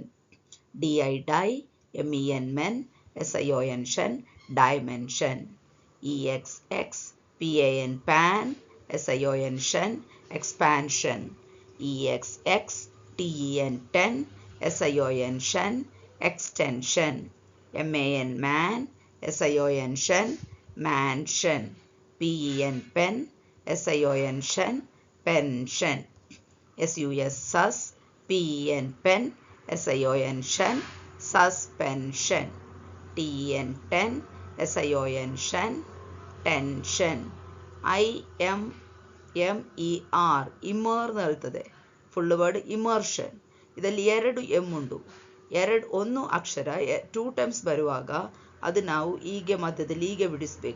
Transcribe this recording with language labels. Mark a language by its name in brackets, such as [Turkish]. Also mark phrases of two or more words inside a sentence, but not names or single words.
[English] DI ಡೈ, MEN ಮೆನ್, SION ಷನ್, ಡೈಮೆನ್ಷನ್. EXX, PAN pan, SION ಷನ್, ಎಕ್ಸ್ಪ್ಯಾನ್ಷನ್. EXX, TEN ten, SION ಷನ್, ಎಕ್ಸ್ಟೆನ್ಷನ್. MAN man, SION ಷನ್, ಮ್ಯಾನ್ಷನ್. PEN pen, SION ಷನ್, ಪೆನ್ಷನ್. SUS sus, PEN pen, SION ಷನ್, ಸಸ್ಪೆನ್ಷನ್. TEN ten, SION ಷನ್, ಟೆನ್ಷನ್. IMMER, ಇಮರ್ ಇರ್ತದೆ, full word immersion. [Kannada] ಇದರಲ್ಲಿ 2 M ಉಂಟು. ಒಂದು ಅಕ್ಷರ 2 ಟೈಮ್ಸ್ ಬರುವಾಗ ಅದು ನಾವು ಹೀಗೆ ಮಧ್ಯದಲ್ಲಿ ಹೀಗೆ ಬಿಡಿಸಬೇಕು.